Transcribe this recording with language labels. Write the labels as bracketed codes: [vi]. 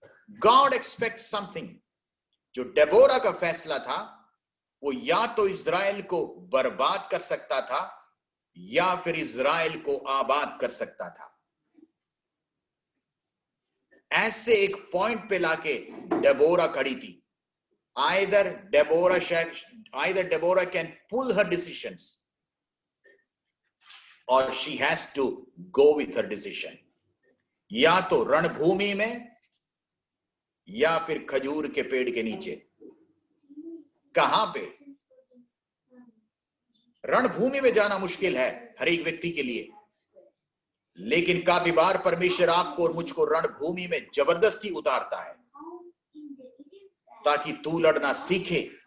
[en] God expects something. [hi] जो Deborah का फैसला था, वो या तो इज़राइल को बर्बाद कर सकता था या फिर इज़राइल को आबाद कर सकता था। ऐसे एक पॉइंट पे लाके डेबोरा खड़ी थी। [en] either Deborah can pull her decisions or she has to go with her decision. [hi] या तो रणभूमि में या फिर खजूर के पेड़ के नीचे। कहां पे? रणभूमि में जाना मुश्किल है हर एक व्यक्ति के लिए, लेकिन काफी बार परमेश्वर आपको और मुझको रणभूमि में जबरदस्ती उतारता है ताकि तू लड़ना सीखे।